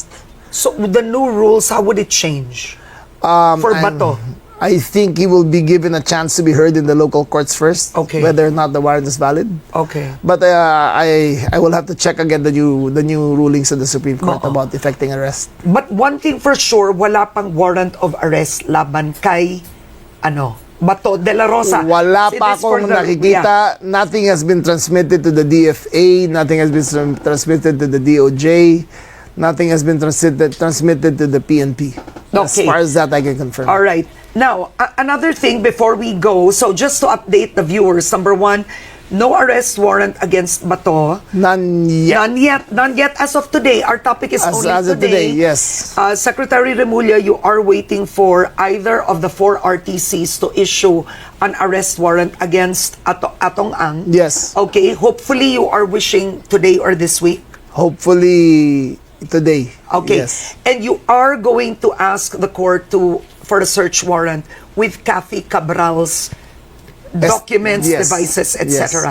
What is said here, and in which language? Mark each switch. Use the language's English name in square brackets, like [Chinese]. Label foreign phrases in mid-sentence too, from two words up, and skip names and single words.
[English] So the new rules, how would it change for Bato? I think he will be given a chance to be heard in the local courts first. Okay. Whether or not the warrant is valid. Okay. But I will have to check again the new rulings of the Supreme Court about effecting arrest. But one thing for sure, [Filipino] wala pang [English] warrant of arrest [Filipino] laban kay Bato de la Rosa. Wala pa [English] It is for [Filipino] akong [English] the- [Filipino] nakikita. [English] Nothing has been transmitted to the DFA. Nothing has been transmitted to the DOJ. Nothing has been transmitted to the PNP. As Okay. far as that, I can confirm. All right. Now, another thing before we go, so just to update the viewers, number one, No arrest warrant against Bato. None yet. None yet as of today. Our topic is only As of today, yes. Secretary Remulla, you are waiting for either of the 4 RTCs to issue an arrest warrant against Atong Ang. Yes. Okay, hopefully you are wishing today or this week. Hopefully today. Okay. Yes. And you are going to ask the court for a search warrant with Kathy Cabral's documents, yes, devices, etc.